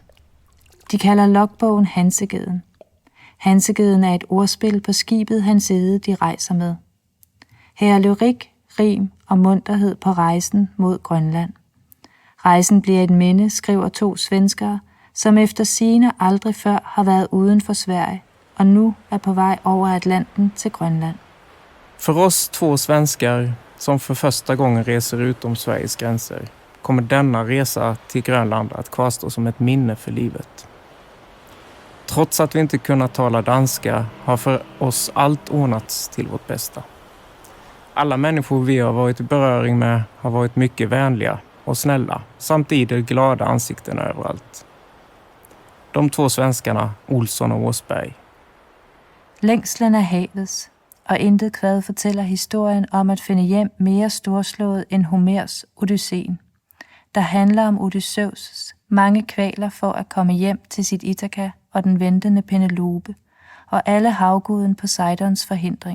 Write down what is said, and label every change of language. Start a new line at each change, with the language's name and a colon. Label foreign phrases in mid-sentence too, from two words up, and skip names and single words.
Danish: De kalder logbogen Hansegeden. Hansegeden er et ordspil på skibet Hansede, de rejser med. Her er lyrik, rim og munterhed på rejsen mod Grønland. Rejsen bliver et minde, skriver 2 svenskere, som efter sigende aldrig før har været uden for Sverige, og nu er på vej over Atlanten til Grønland.
Swedish: För oss 2 svenskar som för första gången reser utom Sveriges gränser kommer denna resa till Grönland att kvarstå som ett minne för livet. Trots att vi inte kunnat tala danska har för oss allt ordnats till vårt bästa. Alla människor vi har varit i beröring med har varit mycket vänliga och snälla, samtidigt glada ansikten överallt. De 2 svenskarna, Olsson och Åsberg.
Danish: Længslen er havets, og intet kvad fortæller historien om at finde hjem mere storslået end Homers Odysseen, der handler om Odysseus' mange kvaler for at komme hjem til sit Ithaka og den ventende Penelope, og alle havguden Poseidons forhindringer.